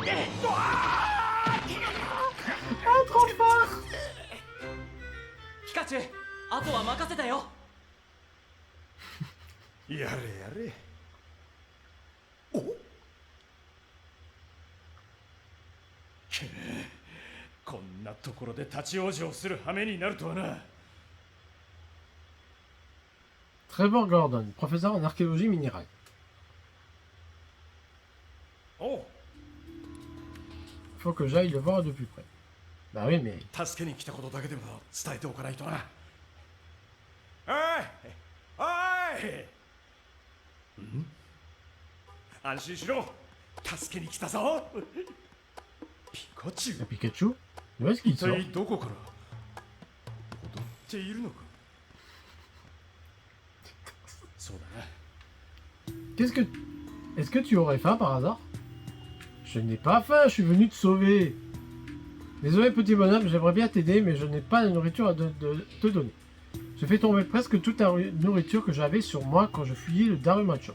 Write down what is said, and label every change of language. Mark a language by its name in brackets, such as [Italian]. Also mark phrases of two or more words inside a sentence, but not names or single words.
[Japanese] ピカチュウ、あとは任せたよ。やれやれ。おけこんなところで立ち往生する羽目になるとはな。 [French] Trevor Gordon, professeur en archéologie minérale. [Japanese] おう、 [French] Faut que j'aille le voir de plus près. Bah oui, mais [Japanese] 助けに来たことだけでも伝えておかないとな。おいおい、ん？安心しろ、助けに来たぞ。ピカチュウ、 [French] Pikachu, où est-ce qu'il [Japanese] 一 [French] sort? [Japanese] 体どこから踊っているのか。そうだな。 [French] Qu'est-ce que... Est-ce que tu aurais faim par hasard? Je n'ai pas faim, je suis venu te sauver. Désolé petit bonhomme, j'aimerais bien t'aider, mais je n'ai pas la nourriture à te donner. Je fais tomber presque toute la nourriture que j'avais sur moi quand je fuyais le Darumacho.